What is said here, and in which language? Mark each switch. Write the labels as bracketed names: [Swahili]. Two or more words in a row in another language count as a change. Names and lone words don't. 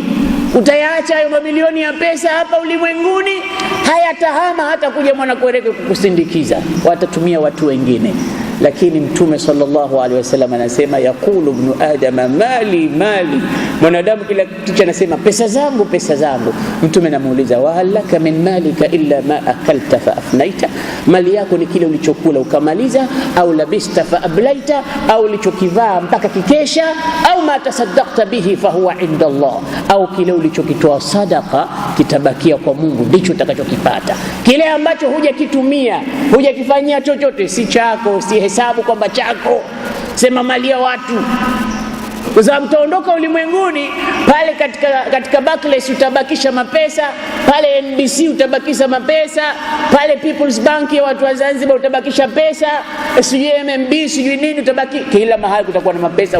[Swahili] Utayaacha hayo mamilioni ya pesa hapa ulimwenguni, hayatahama hata kuja mwana kwereke kukusindikiza, watatumia watu wengine. Lakini Mtume [Arabic] صلى الله عليه وسلم [Swahili] anasema, [Arabic] يقول ابن آدم مالي مالي, [Swahili] mwanadamu kila kitu anasema pesa zangu, pesa zangu. Mtume anamuuliza, [Arabic] وهل لك من مالك إلا ما أكلت فأفنيت, [Swahili] mali yako ni kile ulichokula ukamaliza, [Arabic] أو لبست فأبليت, [Swahili] au ulichokivaa mpaka kikesha, au [Arabic] ما تصدقت به فهو عند الله, [Swahili] au kile ulichokitoa sadaka kitabakia kwa Mungu, ndicho utakachokipata. Kile ambacho hujakitumia, hujakifanyia chochote, si chako, si hesabu kwamba chako, sema mali ya watu. Kwa sababu utaondoka ulimwenguni pale, katika Barclays utabakisha mapesa, pale NBC utabakisha mapesa, pale People's Bank ya watu wa Zanzibar utabakisha pesa, sijui MMB sijui nini, utabaki kila mahali kutakuwa na mapesa.